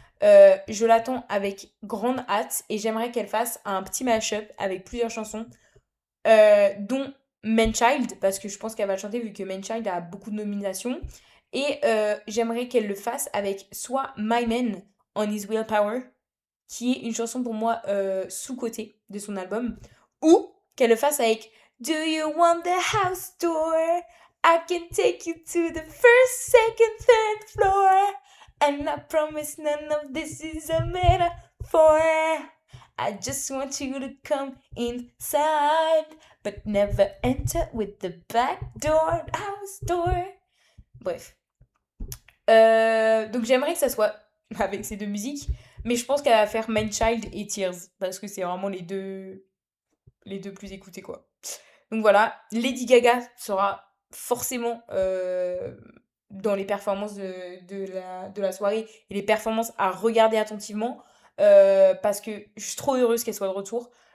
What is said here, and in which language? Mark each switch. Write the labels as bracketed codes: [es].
[fr] Je l'attends avec grande hâte et j'aimerais qu'elle fasse un petit mash-up avec plusieurs chansons, dont Manchild, parce que je pense qu'elle va le chanter vu que Manchild a beaucoup de nominations. Et j'aimerais qu'elle le fasse avec soit My Man on His Willpower, qui est une chanson pour moi sous-cotée de son album, ou qu'elle le fasse avec [en] Do you want the house tour? I can take you to the first, second, third floor. And I promise none of this is a metaphor. I just want you to come inside, but never enter with the back door, house door. [fr] Bref. Donc j'aimerais que ça soit avec ces deux musiques, mais je pense qu'elle va faire Manchild et Tears, parce que c'est vraiment les deux plus écoutés, quoi. Donc voilà, Lady Gaga sera forcément dans les performances de la soirée et les performances à regarder attentivement, parce que je suis trop heureuse qu'elle soit de retour.